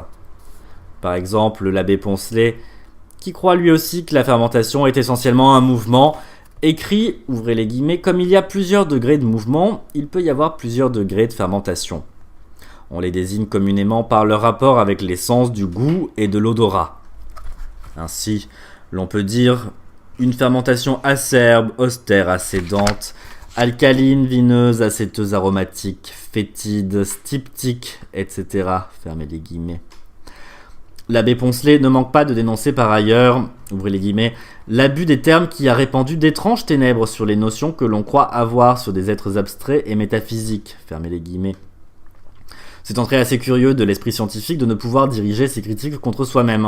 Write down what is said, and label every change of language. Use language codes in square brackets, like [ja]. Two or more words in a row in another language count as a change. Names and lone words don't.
[fr] Par exemple, l'abbé Poncelet, qui croit lui aussi que la fermentation est essentiellement un mouvement, écrit, ouvrez les guillemets, comme il y a plusieurs degrés de mouvement, il peut y avoir plusieurs degrés de fermentation. On les désigne communément par leur rapport avec les sens du goût et de l'odorat. Ainsi, l'on peut dire une fermentation acerbe, austère, acédante, alcaline, vineuse, acéteuse, aromatique, fétide, styptique, etc. Fermez les guillemets. L'abbé Poncelet ne manque pas de dénoncer par ailleurs, ouvrez les guillemets, l'abus des termes qui a répandu d'étranges ténèbres sur les notions que l'on croit avoir sur des êtres abstraits et métaphysiques, fermez les guillemets. C'est en très assez curieux de l'esprit scientifique de ne pouvoir diriger ses critiques contre soi-même.